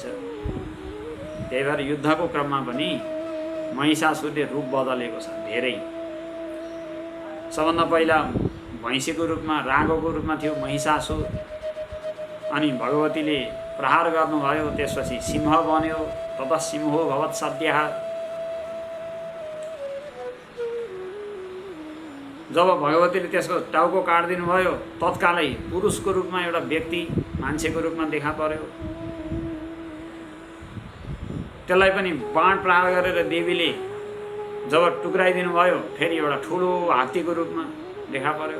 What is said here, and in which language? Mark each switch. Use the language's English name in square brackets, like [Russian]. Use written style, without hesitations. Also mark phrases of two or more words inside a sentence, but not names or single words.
[Nepali] त्यही भएर युद्धको क्रममा पनि महिषासुरले रूप बदलेको छ धेरै। सबभन्दा पहिला भैँसीको रूपमा, रागोको रूपमा थियो महिषासुर। अनि भगवतीले प्रहार गर्नुभयो, त्यसपछि सिंह बन्यो। [Sanskrit] तत सिंहो भवत् सद्यः। [Nepali] जब भगवतीले त्यसको टाउको काटिदिनु भयो, तत्कालै पुरुषको रूपमा एउटा व्यक्ति मान्छेको रूपमा देखा पर्यो। त्यसलाई पनि बाण प्रहार गरेर देवीले जब टुक्राइदिनु भयो, फेरि एउटा ठुलो हात्तीको रूपमा देखा पर्यो।